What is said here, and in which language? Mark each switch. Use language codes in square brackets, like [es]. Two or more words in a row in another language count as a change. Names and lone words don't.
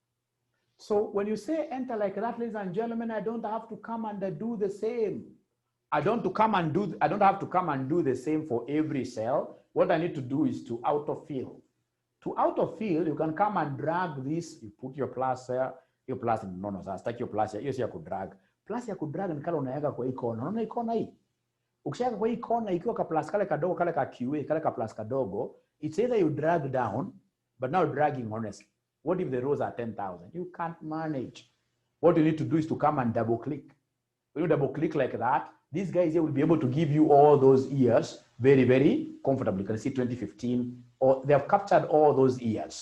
[en] So when you say enter like that, ladies and gentlemen, I don't have to come and do the same. I don't have to come and do the same for every cell. What I need to do is to autofill. To autofill, you can come and drag this. You put your plus here, your plus in no, sasa take your plus here. Yes, you could drag. [sw] Plus ya [en] could drag [sw] ni kala unaweka kwa hii kona. Unaona hii kona hii? Ukishaweka kwa hii kona ikiwa ka plus kale kadogo kale ka QA kale ka plus kadogo, [en] it's either you drag down, but now dragging honestly. What if the rows are 10,000? You can't manage. What you need to do is to come and double click. When you double click like that, these guys here will be able to give you all those years very, very comfortably. You can see 2015, or they have captured all those years.